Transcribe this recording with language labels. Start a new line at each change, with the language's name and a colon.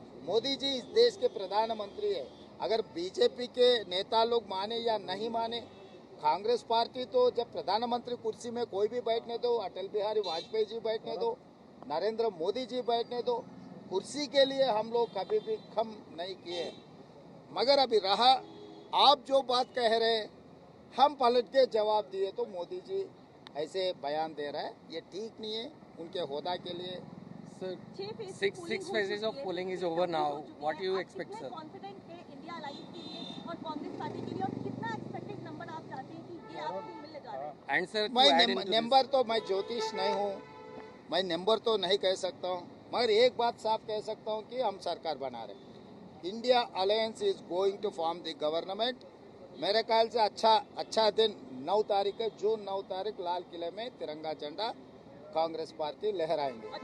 Hindi: मोदी जी इस देश के प्रधानमंत्री है। अगर बीजेपी के नेता लोग माने या नहीं माने, कांग्रेस पार्टी तो जब प्रधानमंत्री कुर्सी में कोई भी बैठने दो, अटल बिहारी वाजपेयी जी बैठने दो, नरेंद्र मोदी जी बैठने दो, कुर्सी के लिए हम लोग कभी भी कम नहीं किए। मगर अभी रहा, आप जो बात कह रहे हैं हम पलट के जवाब दिए, तो मोदी जी ऐसे बयान दे रहा है, ये ठीक नहीं है उनके होदा के लिए।
English: Sir, 6 phases of polling is over now. What do you expect, sir?
Hindi: Confident है इंडिया अलायंस के लिए और कांग्रेस पार्टी के लिए, और कितना एक्सपेक्टेड नंबर आप चाहते हैं कि ये आपको मिल जा रहा है?
English: And sir,
Hindi: मैं नंबर तो, मैं ज्योतिष नहीं हूँ, मैं नंबर तो नहीं कह सकता हूँ, मगर एक बात साफ कह सकता हूँ कि हम सरकार बना रहे हैं।
English: India alliance is going to form the government.
Hindi: मेरे ख्याल से अच्छा दिन 9 तारीख है, जून 9 तारीख लाल किले में तिरंगा झंडा कांग्रेस पार्टी लहराएंगे।